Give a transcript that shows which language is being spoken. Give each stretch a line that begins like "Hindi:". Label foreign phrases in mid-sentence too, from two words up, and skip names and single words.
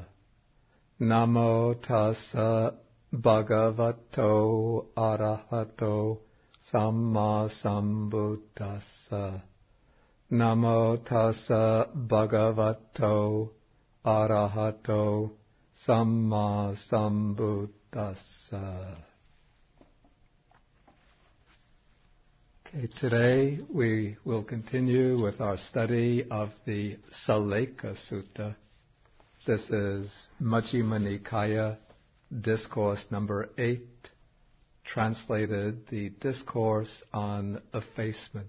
Pali: Namo tassa bhagavato arahato samma sambuddhassa. Namo tassa bhagavato arahato samma sambuddhassa.
English: Okay, today we will continue with our study of the Sallekha Sutta. This is Majjhima Nikaya, discourse number 8, translated the discourse on effacement.